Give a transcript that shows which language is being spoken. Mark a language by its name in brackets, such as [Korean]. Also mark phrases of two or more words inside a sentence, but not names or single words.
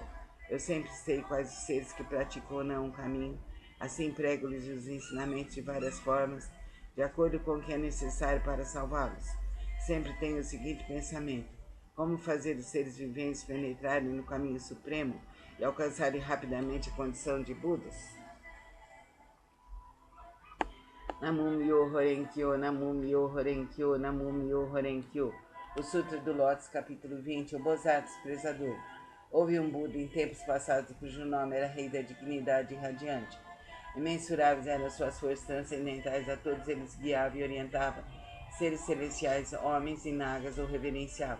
[Portuguese] Eu sempre sei quais os seres que praticam ou não o caminho, assim prego-lhes os ensinamentos de várias formas, de acordo com o que é necessário para salvá-los. Sempre tenho o seguinte pensamento: como fazer os seres viventes penetrarem no caminho supremo e alcançarem rapidamente a condição de Budas? [Japanese] 南無妙法蓮華経、南無妙法蓮華経、南無妙法蓮華経. [Portuguese] O Sutra do Lótus, capítulo 20, o Bodhisattva Desprezador. Houve um Buda em tempos passados cujo nome era Rei da Dignidade Radiante. Imensuráveis eram suas forças transcendentais, a todos eles guiava e orientava. Seres celestiais, homens e nagas o reverenciavam.